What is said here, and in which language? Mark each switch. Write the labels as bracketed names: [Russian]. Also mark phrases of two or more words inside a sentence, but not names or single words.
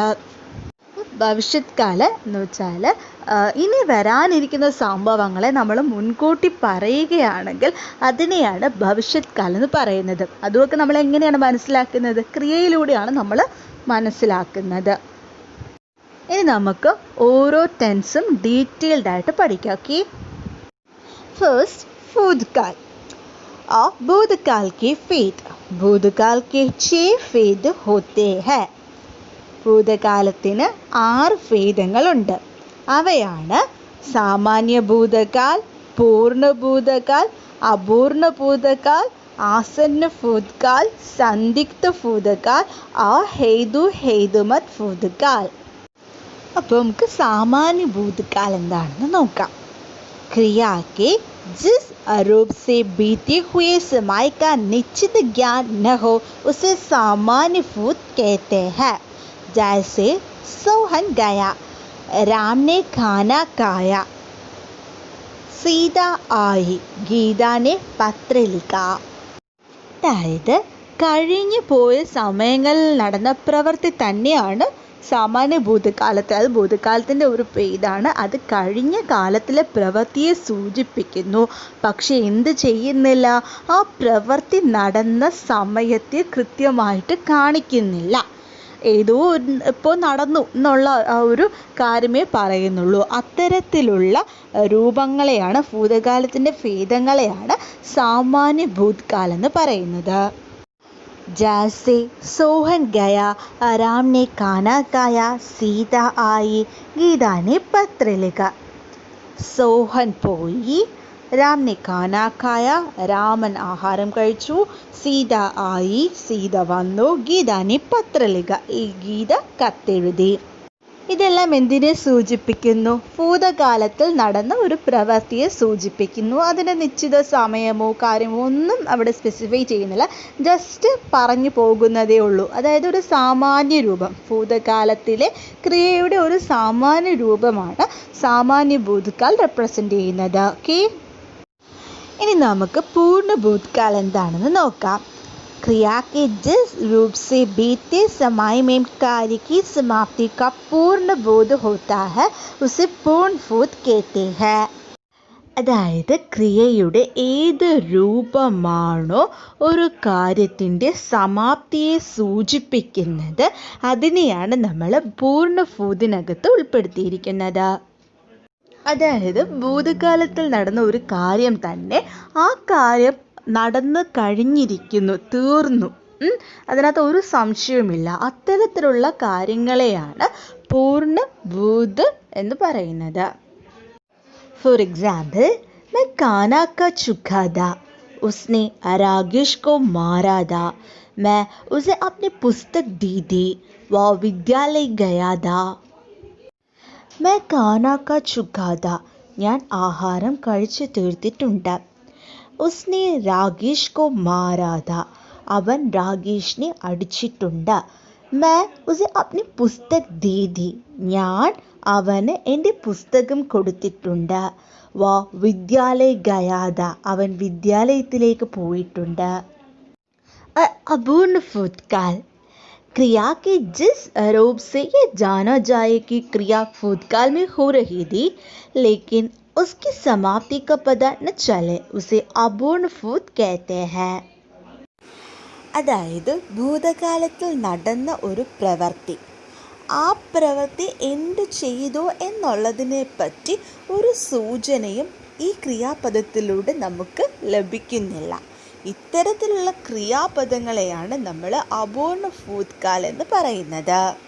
[Malayalam] ഭവിഷ്യത് കാലം എന്ന് വെച്ചാൽ ഇനി വരാനിരിക്കുന്ന സംഭവങ്ങളെ നമ്മൾ മുൻകൂട്ടി പറയുകയാണെങ്കിൽ അതിനെയാണ് ഭവിഷ്യത് കാലം എന്ന് പറയുന്നത്. അതുമൊക്കെ നമ്മൾ എങ്ങനെയാണ് മനസ്സിലാക്കുന്നത്? ക്രിയയിലൂടെയാണ് നമ്മൾ മനസ്സിലാക്കുന്നത്. ഇനി നമുക്ക് ഓരോ ടെൻസും ഡീറ്റെയിൽഡ് ആയിട്ട് പഠിക്കാം. [English] okay, first भूतकाल. [Hindi] और भूतकाल के भेद. भूतकाल के 6 भेद होते हैं. [Malayalam] ഭൂതകാലത്തിന് 6 ഭേദങ്ങളുണ്ട്. അവയാണ് സാമാന്യ ഭൂതകാൽ, പൂർണ്ണ ഭൂതകാൽ, അപൂർണ്ണ ഭൂതകാൽ, [Hindi] आसन्न भूतकाल, संदिग्ध भूतकाल और हेतु हेतुमत भूतकाल. [Malayalam] അപ്പോൾ നമുക്ക് സാമാന്യ ഭൂതകാൽ എന്താണെന്ന് നോക്കാം. [Hindi] क्रिया के जिस रूप से बीते हुए समय का निश्चित ज्ञान न हो उसे सामान्य भूत कहते हैं. जैसे सोहन गया, राम ने खाना खाया, सीता आई, गीता ने पत्र लिखा. [Malayalam] അതായത് കഴിഞ്ഞു പോയ സമയങ്ങളിൽ നടന്ന പ്രവൃത്തി തന്നെയാണ് സാമാന്യ ഭൂതകാലത്ത്. അത് ഭൂതകാലത്തിൻ്റെ ഒരു പേരാണ്. അത് കഴിഞ്ഞ കാലത്തിലെ പ്രവൃത്തിയെ സൂചിപ്പിക്കുന്നു. പക്ഷെ എന്ത് ചെയ്യുന്നില്ല, ആ പ്രവൃത്തി നടന്ന സമയത്തെ കൃത്യമായിട്ട് കാണിക്കുന്നില്ല. ഏതോ ഇപ്പോൾ നടന്നു എന്നുള്ള ആ ഒരു കാര്യമേ പറയുന്നുള്ളൂ. അത്തരത്തിലുള്ള രൂപങ്ങളെയാണ് ഭൂതകാലത്തിൻ്റെ ഭേദങ്ങളെയാണ് സാമാന്യ ഭൂതകാലം എന്ന് പറയുന്നത്. [Hindi] जैसे सोहन गया, राम ने खाना खाया, सीता आई, गीता ने पत्र लिखा. सोहन പോയി, രാം ने खाना खाया, [Malayalam] രാമൻ ആഹാരം കഴിച്ചു, സീത ആയി, സീത വന്നു, ഗീത [Hindi] ने पत्र लिखा, [Malayalam] ഈ ഗീത കത്തെഴുതി. ഇതെല്ലാം എന്തിനെ സൂചിപ്പിക്കുന്നു? ഭൂതകാലത്തിൽ നടന്ന ഒരു പ്രവൃത്തിയെ സൂചിപ്പിക്കുന്നു. അതിൻ്റെ നിശ്ചിത സമയമോ കാര്യമോ ഒന്നും അവിടെ സ്പെസിഫൈ ചെയ്യുന്നില്ല, ജസ്റ്റ് പറഞ്ഞു പോകുന്നതേ ഉള്ളൂ. അതായത് ഒരു സാമാന്യ രൂപം, ഭൂതകാലത്തിലെ ക്രിയയുടെ ഒരു സാമാന്യ രൂപമാണ് സാമാന്യ ഭൂതകാൽ റെപ്രസെൻ്റ് ചെയ്യുന്നത്. ഓക്കെ, ഇനി നമുക്ക് പൂർണ്ണ ഭൂതകാൽ എന്താണെന്ന് നോക്കാം. [Hindi] क्रिया के जिस रूप से बीते समय में कार्य की समाप्ति का पूर्ण बोध होता है उसे पूर्ण बोध कहते हैं. [Malayalam] അതായത് ക്രിയയുടെ ഏത് രൂപമാണോ ഒരു കാര്യത്തിൻ്റെ സമാപ്തിയെ സൂചിപ്പിക്കുന്നത് അതിനെയാണ് നമ്മൾ പൂർണ്ണഭൂതിനകത്ത് ഉൾപ്പെടുത്തിയിരിക്കുന്നത്. അതായത് ഭൂതകാലത്തിൽ നടന്ന ഒരു കാര്യം തന്നെ ആ കാര്യം നടന്നു കഴിഞ്ഞിരിക്കുന്നു, തീർന്നു, അതിനകത്ത് ഒരു സംശയവുമില്ല. അത്തരത്തിലുള്ള കാര്യങ്ങളെയാണ് പൂർണ്ണഭൂത് എന്ന് പറയുന്നത്. [English] for example, [Hindi] मैं खाना खा चुका था, उसने राकेश को मारा था, मैं उसे अपनी पुस्तक दी थी, वह विद्यालय गया था. मैं खाना खा चुका था, [Malayalam] ഞാൻ ആഹാരം കഴിച്ചു തീർത്തിട്ടുണ്ട്. [Hindi] उसने राकेश को मारा था, [Malayalam] അവൻ രാകേഷിനെ അടിച്ചിട്ടുണ്ട്. [Hindi] मैं उसे अपनी पुस्तक दी थी, [Malayalam] ഞാൻ അവന് എൻ്റെ പുസ്തകം കൊടുത്തിട്ടുണ്ട്. [Hindi] वह विद्यालय गया था, [Malayalam] അവൻ വിദ്യാലയത്തിലേക്ക് പോയിട്ടുണ്ട്. [Hindi] अपूर्ण भूतकाल, क्रिया के जिस रूप से ये जाना जाए कि क्रिया भूतकाल में हो रही थी लेकिन उसकी समाप्ति का पता न चले उसे अपूर्ण भूत कहते हैं. [Malayalam] അതായത് ഭൂതകാലത്തിൽ നടന്ന ഒരു പ്രവൃത്തി, ആ പ്രവൃത്തി എന്ത് ചെയ്തു എന്നുള്ളതിനെ പറ്റി ഒരു സൂചനയും ഈ ക്രിയാപദത്തിലൂടെ നമുക്ക് ലഭിക്കുന്നില്ല. ഇത്തരത്തിലുള്ള ക്രിയാപദങ്ങളെയാണ് നമ്മൾ അപൂർണ ഭൂതകാൽ എന്ന് പറയുന്നത്.